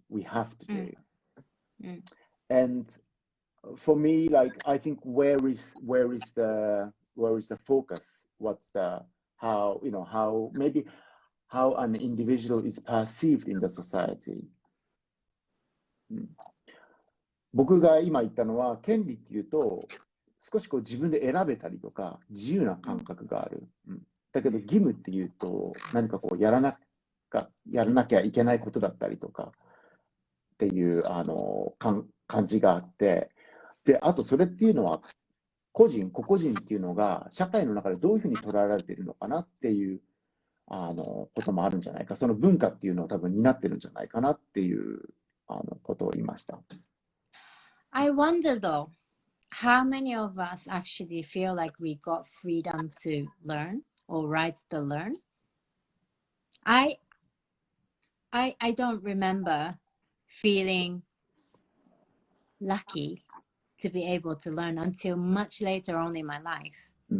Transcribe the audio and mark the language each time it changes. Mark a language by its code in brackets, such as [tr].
[en] We have to do. And for me, like, I think where is the focus? What's how an individual is perceived in the society. [ja] 僕が今言ったのは、権利っていうと、少し自分で選べたりとか、自由な感覚がある。だけど、義務っていうと、何かやらなきゃいけないことだったりとかっていう感じがあって、で、あとそれっていうのは、個々人っていうのが、社会の中でどういうふうに捉えられているのかなっていうこともあるんじゃないか、その文化っていうのを多分担ってるんじゃないかなっていうことを言いました。 [en] I wonder though, how many of us actually feel like we got freedom to learn or rights to learn? I don't remember feeling lucky to be able to learn until much later on in my life.